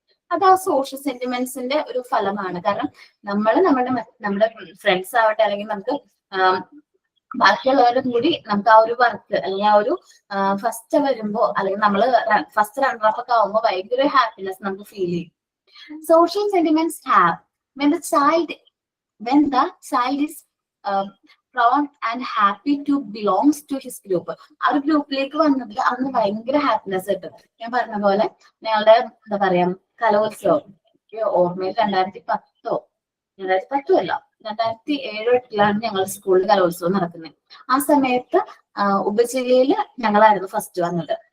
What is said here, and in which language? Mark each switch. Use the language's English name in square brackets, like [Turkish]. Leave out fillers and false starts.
[Malayalam] അത് ആ സോഷ്യൽ സെന്റിമെന്റ്സിന്റെ ഒരു ഫലമാണ്. കാരണം നമ്മുടെ ഫ്രണ്ട്സ് ആവട്ടെ അല്ലെങ്കിൽ നമുക്ക് ബാക്കിയുള്ളവരും കൂടി നമുക്ക് ആ ഒരു വർക്ക് അല്ലെങ്കിൽ ആ ഒരു ഫസ്റ്റ് വരുമ്പോ അല്ലെങ്കിൽ നമ്മൾ ഫസ്റ്റ് റണ്ണറപ്പ് ഒക്കെ ആവുമ്പോൾ ഭയങ്കര ഹാപ്പിനെസ് നമുക്ക് ഫീൽ ചെയ്യും. [English] Social sentiments have when the child is proud and happy to belongs to his group. [Malayalam] ആ ഒരു ഗ്രൂപ്പിലേക്ക് വന്നതിൽ അന്ന് ഭയങ്കര ഹാപ്പിനെസ് കിട്ടും. ഞാൻ പറഞ്ഞ പോലെ ഞങ്ങളുടെ എന്താ പറയാ കലോത്സവം ഓർമ്മയിൽ 2010 അല്ല 2007-8 ഞങ്ങൾ സ്കൂളിൽ കലോത്സവം നടക്കുന്നത്. ആ സമയത്ത് ഉപജില്ലയിൽ ഞങ്ങളായിരുന്നു ഫസ്റ്റ് വന്നത്.